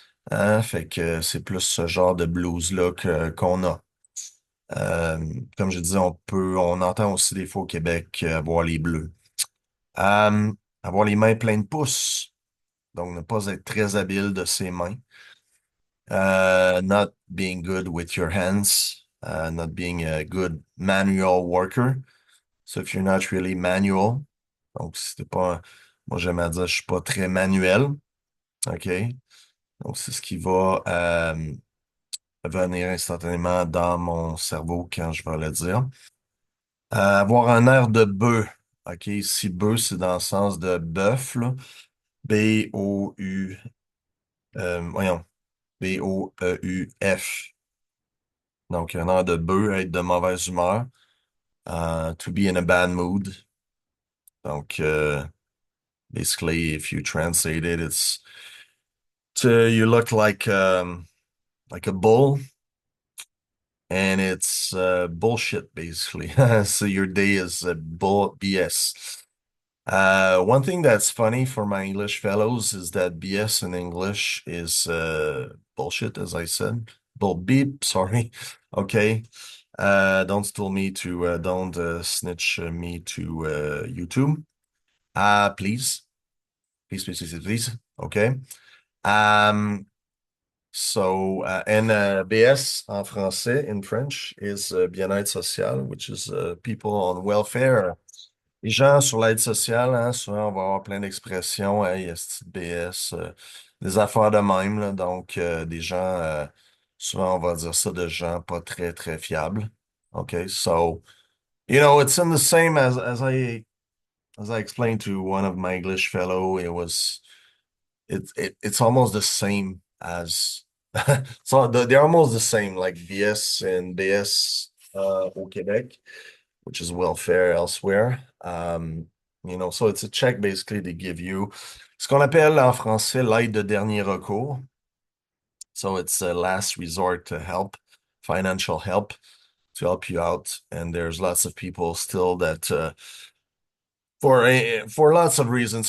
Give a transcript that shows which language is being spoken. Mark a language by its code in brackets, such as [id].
[fr] Hein, fait que c'est plus ce genre de blues-là qu'on a. Euh, Comme je disais, on entend aussi des fois au Québec avoir les bleus. Euh, Avoir les mains pleines de pouces, donc ne pas être très habile de ses mains. [en] Not being good with your hands, not being a good manual worker. So if you're not really manual, [fr] Donc, c'était pas, moi, j'aime à dire, je suis pas très manuel. OK? Donc, c'est ce qui va venir instantanément dans mon cerveau quand je vais le dire. Avoir un air de bœuf. OK? Si bœuf, c'est dans le sens de bœuf, là. B-O-U, voyons, B-O-E-U-F. Donc, un air de bœuf, être de mauvaise humeur. [en] To be in a bad mood. Donc, basically, if you translate it, it's you look like a bull, and it's bullshit, basically. So your day is bull BS. One thing that's funny for my English fellows is that BS in English is bullshit, as I said. Bull beep, sorry. Okay. Don't steal me to, don't snitch me to YouTube. Please. Please, please, please, please. Okay. Um, and BS [fr] en français, [en] in French, is bien-être social, which is people on welfare. [fr] Les gens sur l'aide sociale, hein, souvent, on va avoir plein d'expressions. Hey, esti de BS, des affaires de même, là. Donc, des gens, souvent, on va dire ça de gens pas très, très fiables. OK? [en] So, it's in the same as I explained to one of my English fellow, it's almost the same as so they're almost the same, like BS and BS au Québec, which is welfare elsewhere. So it's a check basically they give you. [fr] Ce qu'on appelle en français l'aide de dernier recours. [en] So it's a last resort to help, financial help to help you out. And there's lots of people still that for lots of reasons.